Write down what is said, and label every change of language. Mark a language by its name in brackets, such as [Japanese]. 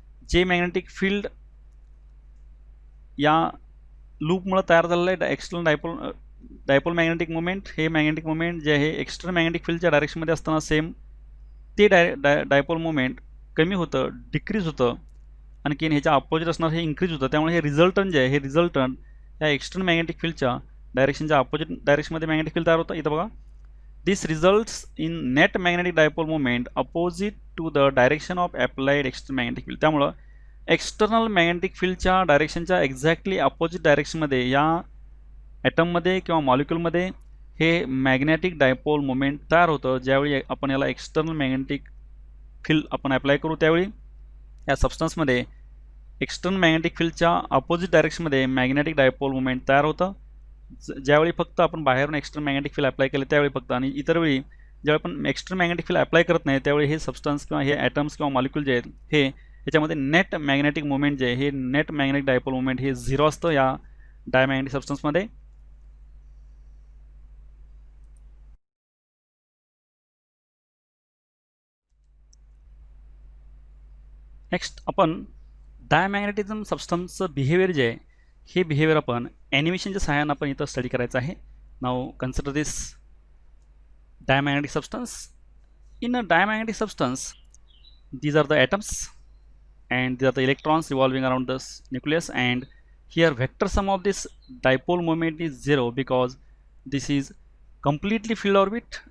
[Marathi] जे magnetic field या लूपमुळे तयार झालेलं आहे एक्सटर्नल डायपोल मॅग्नेटिक मुवमेंट, हे मॅग्नेटिक मुवमेंट जे आहे एक्सटर्नल मॅग्नेटिक फील्डच्या डायरेक्शनमध्ये असताना सेम ते डायपोल मुवमेंट कमी होतं, डिक्रीज होतं. आणखीन ह्याच्या अपोजिट असणार हे इन्क्रीज होतं. त्यामुळे हे रिझल्टंट जे आहे हे रिझल्टंट या एक्सटर्नल मॅग्नेटिक फील्डच्या डायरेक्शनच्या अपोजिट डायरेक्शनमध्ये मॅग्नेटिक फील्ड तयार होतं. [English] इथं बघा, this results in net magnetic dipole movement opposite to the direction of applied external magnetic field. [Marathi] त्यामुळं एक्सटर्नल मॅग्नेटिक फील्डच्या डायरेक्शनच्या एक्झॅक्टली अपोजिट डायरेक्शनमध्ये या ॲटममध्ये किंवा मॉलिक्युलमध्ये हे मॅग्नेटिक डायपोल मुवमेंट तयार होतं. ज्यावेळी आपण याला एक्सटर्नल मॅग्नेटिक फील्ड आपण अप्लाय करू त्यावेळी या सबस्टन्समध्ये एक्सटर्नल मॅग्नेटिक फील्डच्या अपोजिट डायरेक्शनमध्ये मॅग्नेटिक डायपोल मुवमेंट तयार होतं. ज्यावेळी फक्त आपण बाहेरून एक्सटर्नल मॅग्नेटिक फील्ड अप्लाय केलं त्यावेळी फक्त, आणि इतर वेळी ज्यावेळी आपण एक्सटर्नल मॅग्नेटिक फील्ड अप्लाय करत नाही त्यावेळी हे सबस्टन्स किंवा हे ॲटम्स किंवा मॉलिक्युल जे आहेत हे याच्यामध्ये नेट मॅग्नेटिक मुवमेंट जे आहे हे नेट मॅग्नेटिक डायपोल मुवमेंट हे 0 असतं या डायमॅग्नेटिक सबस्टन्समध्ये. नेक्स्ट आपण डायमॅग्नेटिझम सबस्टन्सचं बिहेवियर जे आहे हे बिहेवियर आपण ॲनिमेशनच्या सहाय्यानं आपण इथं स्टडी करायचं आहे. [English] Now consider this diamagnetic substance. In a diamagnetic substance these are the atoms and these are the electrons revolving around this nucleus, and here vector sum of this dipole moment is 0 because this is completely filled orbit.